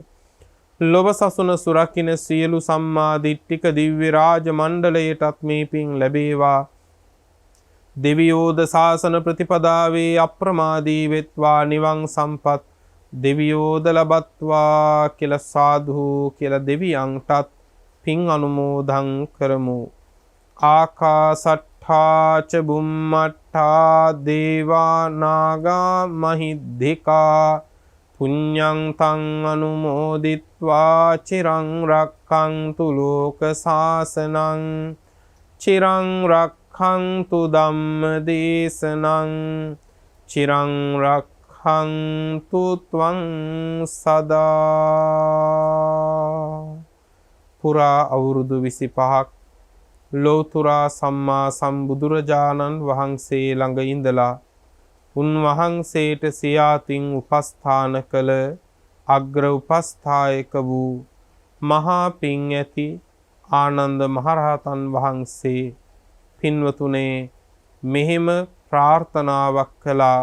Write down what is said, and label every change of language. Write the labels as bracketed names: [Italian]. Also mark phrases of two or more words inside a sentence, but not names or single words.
[Sinhala] ලොව සසුන සුරකින්න සියලු සම්මා දිට්ඨික දිව්‍ය රාජ මණ්ඩලයටත් මේ පින් ලැබේවා. දෙවියෝද ශාසන ප්‍රතිපදාවේ අප්‍රමාදී වෙත්වා, නිවන් සම්පත් දෙවියෝද ලබත්වා කියලා සාදු කියලා දෙවියන්ටත් පින් අනුමෝදන් කරමු. [Pali] ආකාසට්ඨා ච බුම්මට්ඨා දේවා නාග මහිද්దికා පුඤ්ඤං තං අනුමෝදිත්වා චිරං රක්ඛන්තු ලෝක සාසනං, චිරං රක්ඛන්තු ධම්ම දේශනං, චිරං රක්ඛන්තු ත්වං සදා. [Sinhala] පුරා අවුරුදු 25ක් ලෝතුරා සම්මා සම්බුදුරජාණන් වහන්සේ ළඟ ඉඳලා උන්වහන්සේට සියාතින් උපස්ථාන කළ අග්‍ර උපස්ථායක වූ මහා පින් ඇති ආනන්ද මහරහතන් වහන්සේ පින්වතුනේ මෙහෙම ප්‍රාර්ථනාවක් කළා.